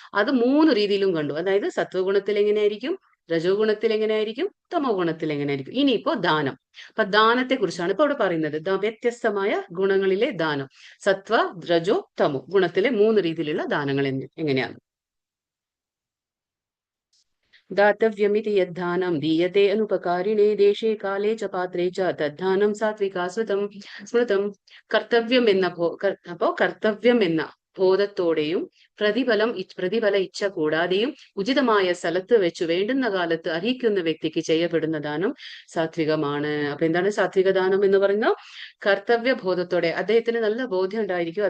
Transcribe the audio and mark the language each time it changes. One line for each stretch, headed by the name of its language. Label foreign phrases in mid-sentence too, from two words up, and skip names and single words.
Malayalam: അത് 3 രീതിയിലും കണ്ടു. അതായത് സത്വഗുണത്തിൽ എങ്ങനെയായിരിക്കും? രജോ ഗുണത്തിൽ എങ്ങനെയായിരിക്കും, തമോ ഗുണത്തിൽ എങ്ങനെയായിരിക്കും. ഇനിയിപ്പോ ദാനം. അപ്പൊ ദാനത്തെ കുറിച്ചാണ് ഇപ്പൊ ഇവിടെ പറയുന്നത്. വ്യത്യസ്തമായ ഗുണങ്ങളിലെ ദാനം, സത്വ, രജോ, തമോ ഗുണത്തിലെ 3 രീതിയിലുള്ള ദാനങ്ങൾ എങ്ങനെയാണ്.
Sanskrit: दातव्यमिति यद्दानं दीयते अनुपकारिणे देशे काले च पात्रे च तद्दानं सात्विका സ്മൃതം.
Malayalam: കർത്തവ്യം എന്ന അപ്പോ കർത്തവ്യം എന്ന ബോധത്തോടെയും പ്രതിഫല ഇച്ഛ കൂടാതെയും ഉചിതമായ സ്ഥലത്ത് വെച്ച് വേണ്ടുന്ന കാലത്ത് അർഹിക്കുന്ന വ്യക്തിക്ക് ചെയ്യപ്പെടുന്ന ദാനം സാത്വികമാണ്. അപ്പൊ എന്താണ് സാത്വിക ദാനം എന്ന് പറയുന്നത്? കർത്തവ്യ ബോധത്തോടെ അദ്ദേഹത്തിന് നല്ല ബോധ്യം ഉണ്ടായിരിക്കും.